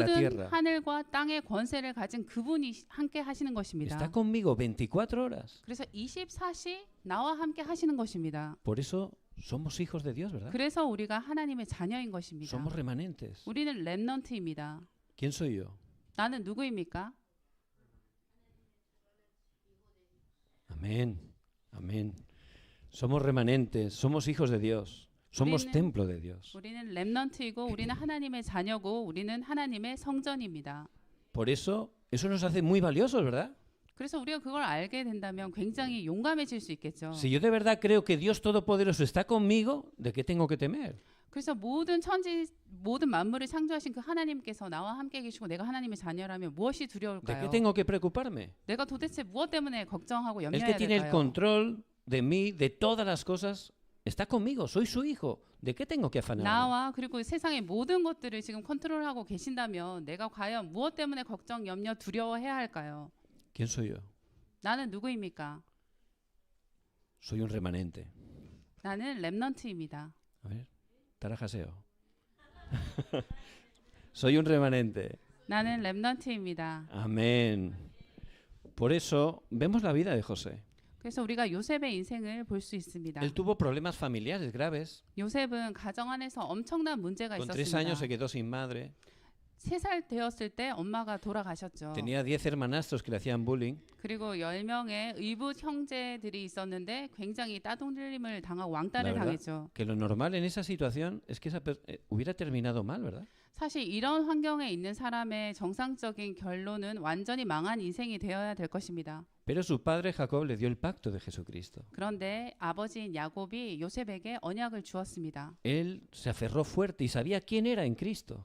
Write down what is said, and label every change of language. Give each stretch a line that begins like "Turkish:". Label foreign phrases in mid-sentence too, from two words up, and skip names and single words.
Korean: 모든
Spanish: tierra
Korean: 하늘과 땅의 권세를 가진 그분이 함께 하시는 것입니다.
Spanish: está conmigo 24 horas.
Korean: 그래서 24시 나와 함께 하시는 것입니다.
Spanish: Por eso somos hijos de Dios, ¿verdad?
Korean: 그래서 우리가 하나님의 자녀인 것입니다.
Spanish: Somos remanentes.
Korean: 우리는 렘넌트입니다.
Spanish: ¿Quién soy yo?
Korean: 나는 누구입니까?
Spanish: Amén. Amén. Somos remanentes, somos hijos de Dios, somos
Korean: 우리는-
Spanish: templo de Dios.
Korean: 우리는 렘넌트이고 우리는 하나님의 자녀고 우리는 하나님의 성전입니다.
Spanish: Por eso nos hace muy valiosos, ¿verdad?
Korean: 그래서 우리가 그걸 알게 된다면 굉장히 용감해질 수 있겠죠.
Spanish: Si yo de verdad creo que Dios Todopoderoso está conmigo, ¿de qué tengo que temer?
Korean: 그래서 모든 만물을 창조하신 그 하나님께서 나와 함께 계시고 내가 하나님의 자녀라면 무엇이
Spanish: ¿De qué
Korean: 두려울까요?
Spanish: tengo que preocuparme?
Korean: 내가 도대체 무엇 때문에 걱정하고
Spanish: El que
Korean: 염려해야
Spanish: tiene el
Korean: 될까요?
Spanish: control de mí, de todas las cosas, está conmigo, soy su hijo. ¿De qué tengo que afanarme?
Korean: 나와 그리고 세상의 모든 것들을 지금 컨트롤하고 계신다면 내가 과연 무엇 때문에 걱정, 염려, 두려워해야 할까요?
Spanish: ¿Quién soy yo?
Korean: 나는 누구입니까?
Spanish: Soy un remanente.
Korean: 나는 렘넌트입니다.
Spanish: A ver, tarajaseo. Soy un remanente.
Korean: 나는 렘넌트입니다.
Spanish: Amén. Por eso vemos la vida de José.
Korean: 그래서 우리가 요셉의 인생을 볼 수 있습니다.
Spanish: Él tuvo problemas familiares graves.
Korean: 요셉은 가정 안에서 엄청난 문제가
Spanish: Con 3
Korean: 있었습니다.
Spanish: años se quedó sin madre.
Korean: 3살 되었을 때 엄마가 돌아가셨죠.
Spanish: Tenía 10 hermanastros que le hacían bullying.
Korean: 그리고 10명의 의붓 형제들이 있었는데 굉장히 따돌림을 당하고
Spanish: La
Korean: 왕따를
Spanish: verdad
Korean: 당했죠.
Spanish: que lo normal en esa situación es que hubiera terminado mal, ¿verdad?
Korean: 사실 이런 환경에 있는 사람의 정상적인 결론은 완전히 망한 인생이 되어야 될 것입니다.
Spanish: Pero su padre Jacob le dio el pacto de Jesucristo.
Korean: 그런데 아버지인 야곱이 요셉에게 언약을 주었습니다.
Spanish: Él se aferró fuerte y sabía quién era en Cristo.